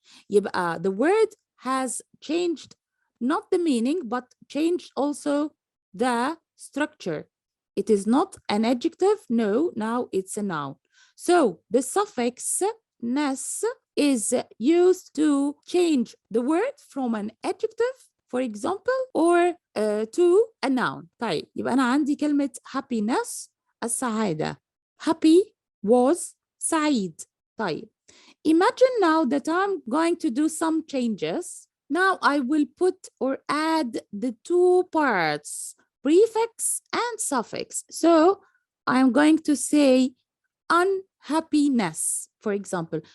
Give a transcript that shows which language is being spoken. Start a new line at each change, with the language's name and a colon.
English: يبقى the word has changed not the meaning, but changed also the structure. It is not an adjective, no, now it's a noun. So the suffix ness is used to change the word from an adjective, for example, or to a noun.
Arabic: طيب, يبقى أنا عندي كلمة happiness السعادة.
English: Happy was
Arabic: سعيد.
English: طيب, imagine now that I'm going to do some changes. Now I will put or add the two parts, prefix and suffix. So I'm going to say unhappiness, for example.